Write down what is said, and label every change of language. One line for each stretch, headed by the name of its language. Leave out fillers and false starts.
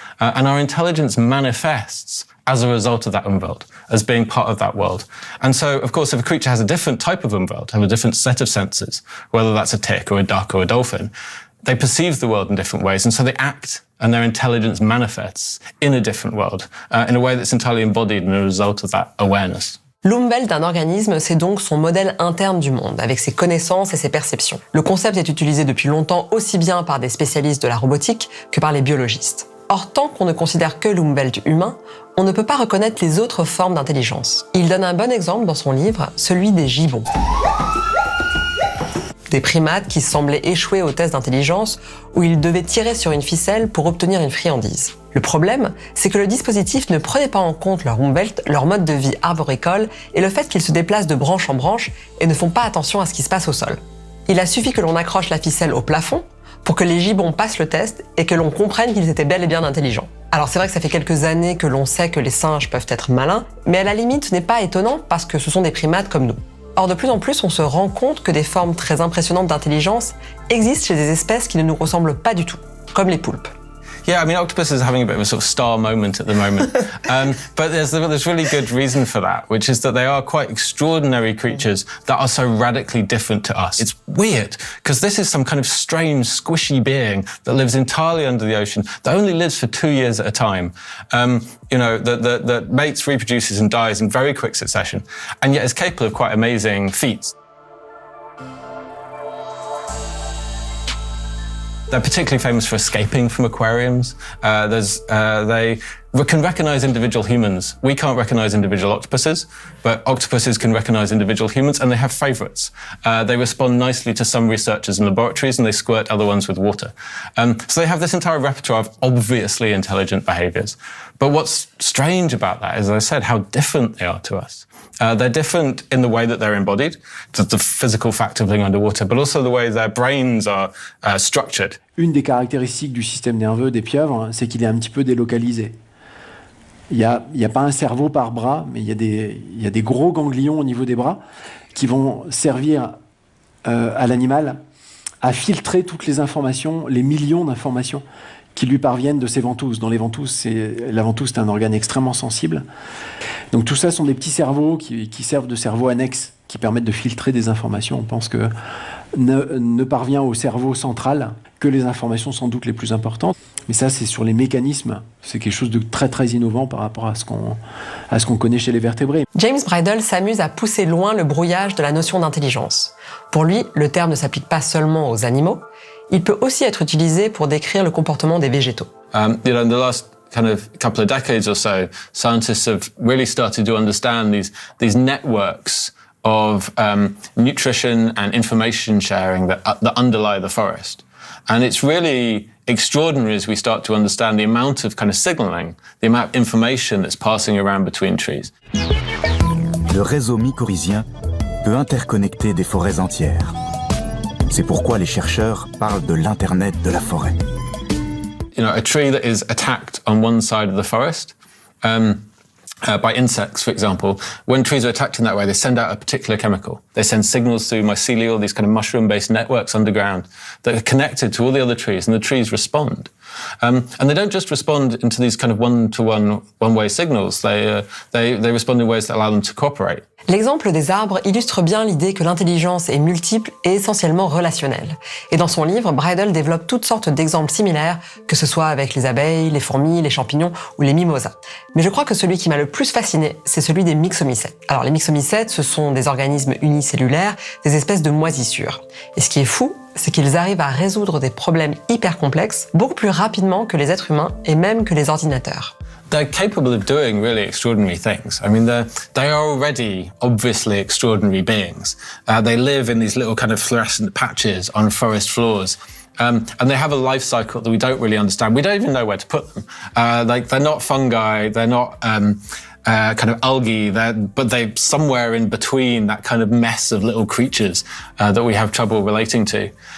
English: And our intelligence manifests as a result of that Umwelt, as being part of that world. And so, of course, if a creature has a different type of Umwelt, have a different set of senses, whether that's a tick or a duck or a dolphin, they perceive the world in different ways, and so they act, and their intelligence manifests in a different world, in a way that's entirely embodied in a result of that awareness.
French: L'Umwelt d'un organisme, c'est donc son modèle interne du monde, avec ses connaissances et ses perceptions. Le concept est utilisé depuis longtemps aussi bien par des spécialistes de la robotique que par les biologistes. Or, tant qu'on ne considère que l'Umwelt humain, on ne peut pas reconnaître les autres formes d'intelligence. Il donne un bon exemple dans son livre, celui des gibbons. Des primates qui semblaient échouer au test d'intelligence où ils devaient tirer sur une ficelle pour obtenir une friandise. Le problème, c'est que le dispositif ne prenait pas en compte leur Umwelt, leur mode de vie arboricole et le fait qu'ils se déplacent de branche en branche et ne font pas attention à ce qui se passe au sol. Il a suffi que l'on accroche la ficelle au plafond pour que les gibbons passent le test et que l'on comprenne qu'ils étaient bel et bien intelligents. Alors c'est vrai que ça fait quelques années que l'on sait que les singes peuvent être malins, mais à la limite ce n'est pas étonnant parce que ce sont des primates comme nous. Or, de plus en plus, on se rend compte que des formes très impressionnantes d'intelligence existent chez des espèces qui ne nous ressemblent pas du tout, comme les poulpes.
English: Yeah, I mean, octopus is having a bit of a sort of star moment at the moment. But there's really good reason for that, which is that they are quite extraordinary creatures that are so radically different to us. It's weird, because this is some kind of strange, squishy being that lives entirely under the ocean, that only lives for 2 years at a time, that mates, reproduces and dies in very quick succession, and yet is capable of quite amazing feats. They're particularly famous for escaping from aquariums. They can recognize individual humans. We can't recognize individual octopuses, but octopuses can recognize individual humans, and they have favorites. They respond nicely to some researchers in laboratories, and they squirt other ones with water. So they have this entire repertoire of obviously intelligent behaviors. But what's strange about that is, as I said, how different they are to us. They're different in the way that they're embodied, to the physical fact of living underwater, but also the way their brains are structured.
French: Une des caractéristiques du système nerveux des pieuvres, c'est qu'il est un petit peu délocalisé. Il y a pas un cerveau par bras, mais il y a des gros ganglions au niveau des bras qui vont servir à l'animal à filtrer toutes les informations, les millions d'informations qui lui parviennent de ses ventouses. Dans les ventouses, la ventouse, c'est un organe extrêmement sensible. Donc tout ça sont des petits cerveaux qui servent de cerveaux annexes, qui permettent de filtrer des informations. On pense que ne parvient au cerveau central que les informations sans doute les plus importantes. Mais ça, c'est sur les mécanismes. C'est quelque chose de très très innovant par rapport à ce qu'on connaît chez les vertébrés. James Bridle s'amuse à pousser loin le brouillage de la notion d'intelligence. Pour lui, le terme ne s'applique pas seulement aux animaux, il peut aussi être utilisé pour décrire le comportement des végétaux.
English: In the last kind of couple of decades or so, scientists have really started to understand these networks of nutrition and information sharing that underlie the forest. And it's really extraordinary as we start to understand the amount of kind of signaling, the amount of information that's passing around between trees.
French: Le réseau mycorhizien peut interconnecter des forêts entières. C'est pourquoi les chercheurs parlent de l'Internet de la forêt.
English: You know, a tree that is attacked on one side of the forest, by insects, for example, when trees are attacked in that way, they send out a particular chemical. They send signals through mycelial, these kind of mushroom-based networks underground that are connected to all the other trees, and the trees respond. And they don't just respond into these kind of one-to-one, one-way signals. They respond in ways that allow them to cooperate.
French: L'exemple des arbres illustre bien l'idée que l'intelligence est multiple et essentiellement relationnelle. Et dans son livre, Bridle développe toutes sortes d'exemples similaires, que ce soit avec les abeilles, les fourmis, les champignons ou les mimosas. Mais je crois que celui qui m'a le plus fasciné, c'est celui des myxomycètes. Alors les myxomycètes, ce sont des organismes unicellulaires, des espèces de moisissures. Et ce qui est fou, c'est qu'ils arrivent à résoudre des problèmes hyper complexes beaucoup plus rapidement que les êtres humains et même que les ordinateurs.
English: They're capable of doing really extraordinary things. I mean, they are already obviously extraordinary beings. They live in these little kind of fluorescent patches on forest floors. And they have a life cycle that we don't really understand. We don't even know where to put them. Like, they're not fungi, they're not kind of algae, but they're somewhere in between that kind of mess of little creatures that we have trouble relating to.